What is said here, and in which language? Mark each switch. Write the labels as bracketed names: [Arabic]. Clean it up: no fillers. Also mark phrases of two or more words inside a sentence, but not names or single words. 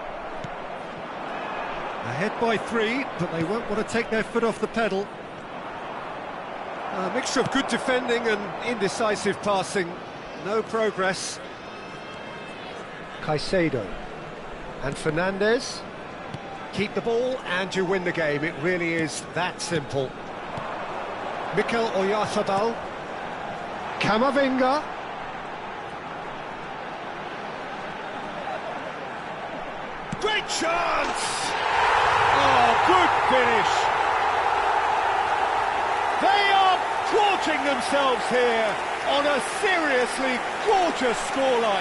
[English] Ahead by 3, but they won't want to take their foot off the pedal. A mixture of good defending and indecisive passing. No progress. Caicedo. And Fernandez. Keep the ball and you win the game. It really is that simple. Mikel Oyarzabal. Camavinga. Great chance! Oh, good finish! They are gorging themselves here on a seriously gorgeous scoreline.